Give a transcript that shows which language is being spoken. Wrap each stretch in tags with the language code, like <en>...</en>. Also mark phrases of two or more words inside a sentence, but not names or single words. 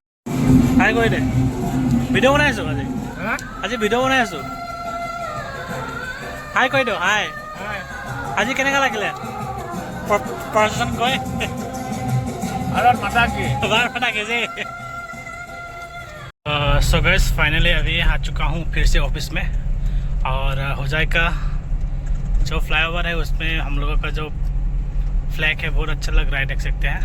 <as>হাই কৰি দে, ভিডিঅ' বনাই আছোঁ আজি ভিডিঅ' বনাই আছোঁ। হাই কৰি দিওঁ, হাই। আজি কেনেকুৱা লাগিলে</as> <hi>प्रशासन कोई भारत माता की जी।</hi> <en>so guys finally</en> <hi>अभी आ चुका हूँ फिर से ऑफिस में, और होजाई का जो फ्लाईओवर है उसमें हम लोगों का जो फ्लैग है बहुत अच्छा लग रहा है, देख सकते हैं।</hi>